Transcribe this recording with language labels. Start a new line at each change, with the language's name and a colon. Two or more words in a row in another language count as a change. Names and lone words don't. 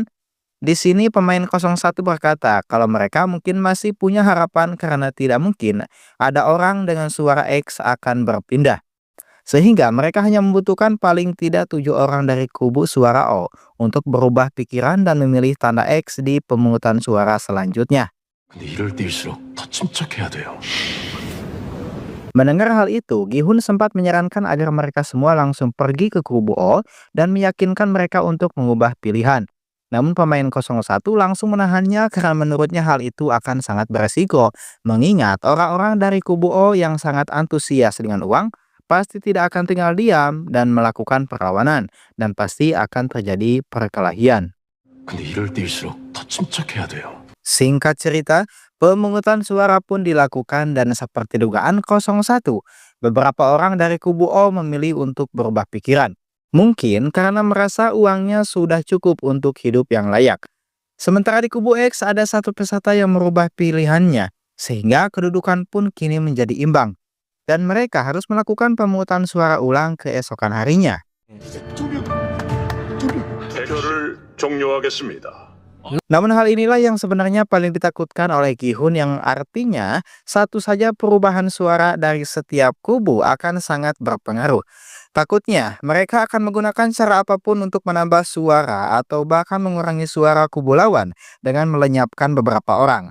Indonesian: Di sini pemain 01 berkata kalau mereka mungkin masih punya harapan karena tidak mungkin ada orang dengan suara X akan berpindah. Sehingga mereka hanya membutuhkan paling tidak 7 orang dari kubu suara O untuk berubah pikiran dan memilih tanda X di pemungutan suara selanjutnya.
Korean: 근데 이럴 때일수록 더 침착해야 돼요.
Indonesian: Mendengar hal itu, Gi-hun sempat menyarankan agar mereka semua langsung pergi ke kubu O dan meyakinkan mereka untuk mengubah pilihan. Namun pemain 01 langsung menahannya karena menurutnya hal itu akan sangat beresiko, mengingat orang-orang dari kubu O yang sangat antusias dengan uang pasti tidak akan tinggal diam dan melakukan perlawanan, dan pasti akan terjadi perkelahian.
Korean: 근데 이럴 때일수록 더 침착해야 돼요.
Indonesian: Singkat cerita, pemungutan suara pun dilakukan dan seperti dugaan 01, beberapa orang dari kubu O memilih untuk berubah pikiran. Mungkin karena merasa uangnya sudah cukup untuk hidup yang layak. Sementara di kubu X ada satu peserta yang merubah pilihannya, sehingga kedudukan pun kini menjadi imbang. Dan mereka harus melakukan pemungutan suara ulang keesokan harinya.
Korean: 대결을 종료하겠습니다.
Indonesian: Namun hal inilah yang sebenarnya paling ditakutkan oleh Gi-hun, yang artinya satu saja perubahan suara dari setiap kubu akan sangat berpengaruh. Takutnya mereka akan menggunakan cara apapun untuk menambah suara atau bahkan mengurangi suara kubu lawan dengan melenyapkan beberapa orang.